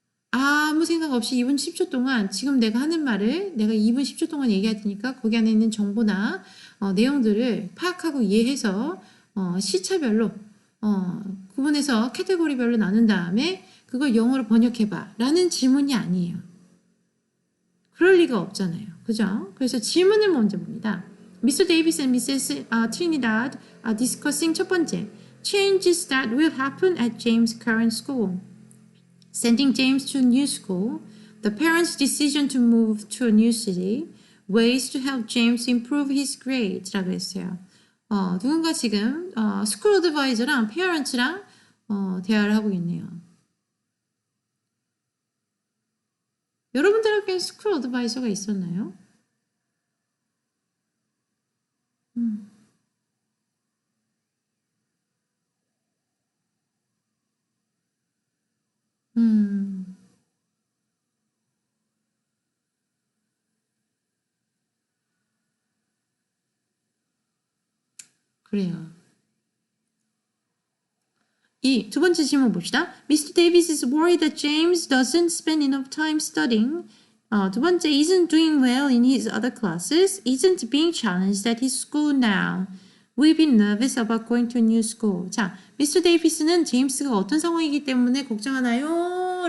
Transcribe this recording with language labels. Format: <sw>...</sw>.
<ko>아무 생각 없이 2분 10초 동안 지금 내가 하는 말을 내가 2분 10초 동안 얘기할 테니까 거기 안에 있는 정보나 내용들을 파악하고 이해해서 시차별로 구분해서 카테고리별로 나눈 다음에 그걸 영어로 번역해봐 라는 질문이 아니에요. 그럴 리가 없잖아요. 그죠? 그래서 질문을 먼저 봅니다.</ko> <en>Mr. Davis and Mrs. Trinidad are discussing</en> <ko>첫 번째</ko> <en>changes that will happen at James' current school. Sending James to a new school, the parents' decision to move to a new city, ways to help James improve his grades</en> <ko>라고 했어요. 누군가 지금 스쿨 어드바이저랑 페어런츠랑 대화를 하고 있네요. 여러분들 학교에 스쿨 어드바이저가 있었나요? 그래요. 두 번째 질문 봅시다. Mr.</ko> <en>Davis is worried that James doesn't spend enough time studying.</en> <ko>두 번째,</ko> <en>isn't doing well in his other classes, isn't being challenged at his school now. We've been nervous about going to a new school.</en> <ko>자, 미스터 데이비스는 제임스가 어떤 상황이기 때문에 걱정하나요?</ko>